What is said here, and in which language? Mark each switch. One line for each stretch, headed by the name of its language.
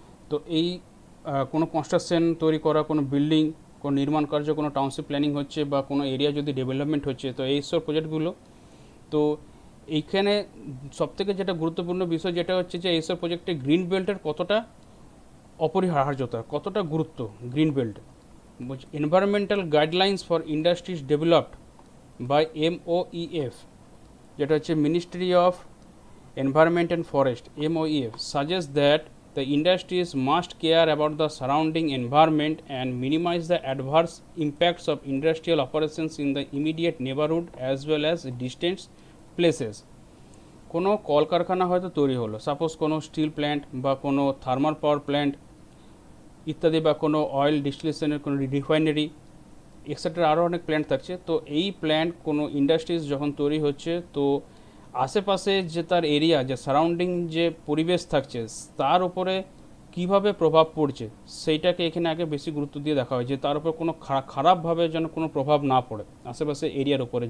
Bangla: তো এই কোনো কনস্ট্রাকশন তৈরি করা, কোনো বিল্ডিং, কোনো নির্মাণ কার্য, কোনো টাউনশিপ প্ল্যানিং হচ্ছে বা কোনো এরিয়া যদি ডেভেলপমেন্ট হচ্ছে, তো এইসব প্রজেক্টগুলো, তো এইখানে সবথেকে যেটা গুরুত্বপূর্ণ বিষয় যেটা হচ্ছে যে এইসব প্রজেক্টে গ্রিন বেল্টের কতটা অপরিহার্যতা, কতটা গুরুত্ব green belt.
English: environmental guidelines for industries developed by MOEF,
Bangla: যেটা হচ্ছে
English: Ministry of environment and forest MOEF suggests that the industries must care about the surrounding environment and minimize the adverse impacts of industrial operations in the immediate neighborhood as well as distant places।
Bangla: কোনো কলকারখানা হয়তো তৈরি হলো, suppose কোনো steel plant বা কোনো thermal power plant ইত্যাদি, বা কোনো অয়েল ডিস্টিলেশনের কোনো রিফাইনারি, এক্সেট্রা আরও অনেক প্ল্যান্ট থাকছে। তো এই প্ল্যান্ট কোনো ইন্ডাস্ট্রিজ যখন তৈরি হচ্ছে, তো আশেপাশে যে তার এরিয়া, যে সারাউন্ডিং যে পরিবেশ থাকছে, তার উপরে কিভাবে প্রভাব পড়ছে সেইটাকে এখানে আগে বেশি গুরুত্ব দিয়ে দেখা হয়, যে তার উপর কোনো খারাপভাবে যেন কোনো প্রভাব না পড়ে আশেপাশে এরিয়ার উপরে।